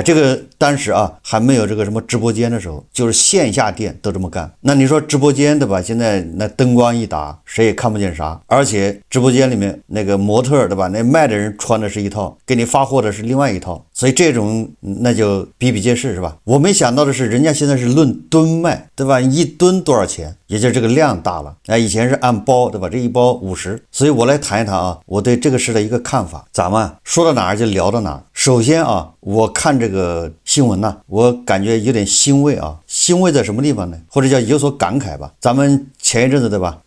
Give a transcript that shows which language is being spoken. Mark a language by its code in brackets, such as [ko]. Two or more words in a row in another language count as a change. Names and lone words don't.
[zh] 這個當時啊還沒有這個什麼直播間的時候，就是線下店都這麼幹。那你說直播間對吧？現在那燈光一打，誰也看不見啥，而且直播間裡面那個模特對吧？那賣的人穿的是一套，給你發貨的是另外一套，所以這種那就比比皆是是吧？我沒想到的是人家現在是論噸賣，對吧？一噸多少錢？也就是這個量大了。以前是按包，對吧？這一包50。所以我來談一談啊，我對這個事的一個看法。咱們說到哪兒就聊到哪兒。首先啊，我看這個新聞呢，我感覺有點欣慰啊。欣慰在什麼地方呢？或者叫有所感慨吧。咱們前一陣子對吧？